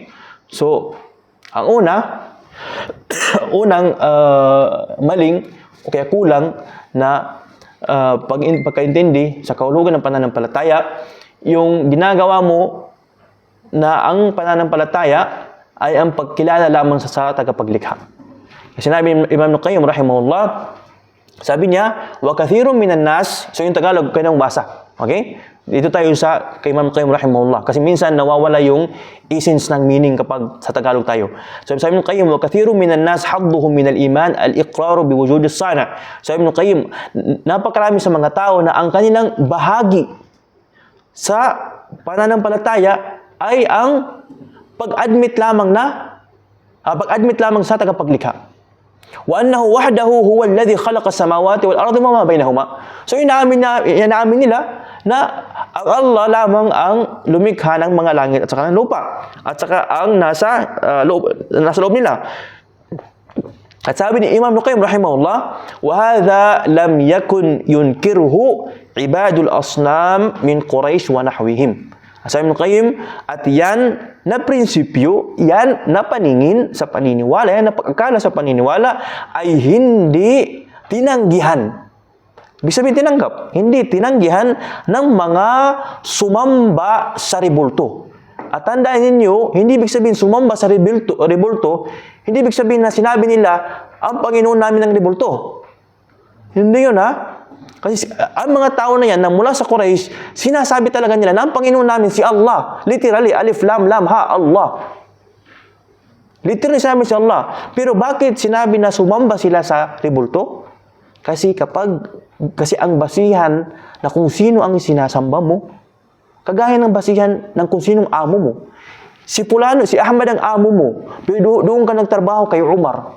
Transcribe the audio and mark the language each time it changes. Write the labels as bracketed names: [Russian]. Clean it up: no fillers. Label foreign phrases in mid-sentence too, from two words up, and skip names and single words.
[Filipino] So ang unang maling o kaya kulang na pagkaintindi sa kahulugan ng pananampalataya, yung ginagawa mo na ang pananampalataya ay ang pagkilala lamang sa tagapaglikha. Sinabi ni Imam Ibn Qayyim rahimahullah, sabi niya, [Arabic] وكثير من الناس, [Filipino] so yung Tagalog kayo nang basa. Okay? Dito tayo sa kay Imam Ibn Qayyim rahimahullah kasi minsan nawawala yung essence ng meaning kapag sa Tagalog tayo. So sabi ni Qayyim, [Arabic] وكثير من الناس حظهم من الإيمان الإقرار بوجود الصانع. [Filipino] Sabi ni Qayyim, napakarami sa mga tao na ang kanilang bahagi sa pananampalataya ay ang pag-admit lamang sa tagapaglikha. [Arabic] وأنه وحده هو الذي خلق السماوات والأرض وما بينهما. [Filipino] So inaamin nila na ang Allah lamang ang lumikha ng mga langit at saka ng lupa at saka ang nasa loob nila. At sabi ni Imam Ibn Qayyim rahimahullah, [Arabic] وهذا لم يكن ينكره عباد الأصنام من قريش ونحوهم. [Filipino] Sabi ni Ibn Qayyim, at yan na prinsipyo, yan na paningin sa paniniwala, yan na pag-akala sa paniniwala ay hindi tinanggihan. Ibig sabihin tinanggap, hindi tinanggihan ng mga sumamba sa rebulto. At tandaan ninyo, hindi ibig sabihin sumamba sa rebulto, hindi ibig sabihin na sinabi nila, ang Panginoon namin ng rebulto. Hindi yun ha. Kasi ang mga tao na yan, na mula sa Quraysh, sinasabi talaga nila na ang Panginoon namin si Allah. Literally, alif, lam, ha, Allah. Literally sinabi si Allah. Pero bakit sinabi na sumamba sila sa rebulto? Kasi ang basihan na kung sino ang sinasamba mo, kagaya ng basihan ng kung sinong amo mo. Si Pulano, si Ahmad ang amo mo, pero doon ka nagtrabaho kay Umar.